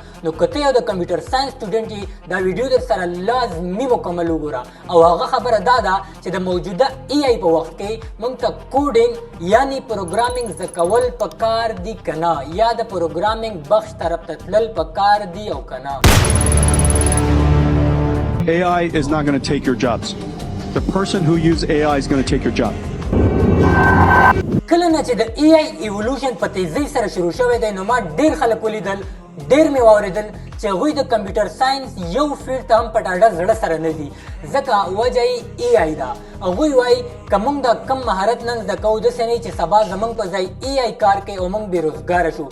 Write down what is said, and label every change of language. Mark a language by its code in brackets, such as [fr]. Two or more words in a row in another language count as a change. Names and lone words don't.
[ps] نو که ته یو د [en] computer science student [ps] یې دا ویډیو در سره لازمي مکمل وګوره او هغه خبره دا ده چې د موجوده ای آی په وخت کې موږ ته کوډینګ یعنی پروګرامینګ زده کول پکار دي که نه یا د پروګرامینګ بخش طرف ته تلل پکار دي او که نه. [en] AI is not going to take your jobs. The person who uses AI is going to take your job. [ps] کله نه چې د [en] AI evolution [ps] په تیزۍ سره شروع شوی دی نو ما ډېر خلک ولیدل ډېر مې واورېدل چې هغوی د [en] computer science [ps] یو فیلډ ته هم په ډاډه زړه سره نه دي ځکه وجه یې ای آی ده. هغوی وایي که موږ دا کم مهارت نن زده کوو داسې نه چې سبا زموږ په ځای ای آی کار کوي او موږ بېروزګاره شو.